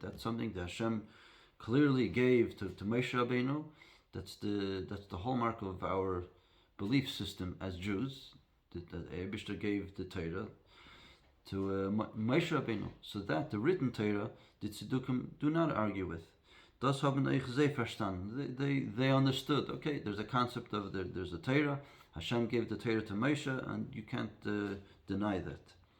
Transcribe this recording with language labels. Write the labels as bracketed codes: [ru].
[en] That's something that Hashem clearly gave to Moshe Rabbeinu. That's the hallmark of our belief system as Jews. That Eibishter gave the Torah to Moshe Rabbeinu. So that the written Torah, the Tzedukim do not argue with. [yi] Das haben sie verstanden. [en] They understood. Okay, there's a concept of there's a Torah. Hashem gave the Torah to Moshe, and you can't deny that.